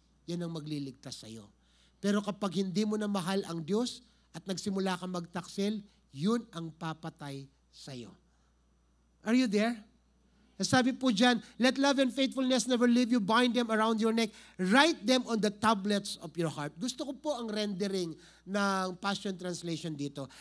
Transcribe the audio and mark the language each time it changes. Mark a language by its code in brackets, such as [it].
[tl] Yan ang magliligtas sa iyo. Pero kapag hindi mo na mahal ang Diyos at nagsimula kang magtaksil, yun ang papatay sa iyo. [en] Are you there? [tl] Sabi po dyan, [en] let love and faithfulness never leave you, bind them around your neck, write them on the tablets of your heart. [tl] Gusto ko po ang rendering ng Passion Translation dito.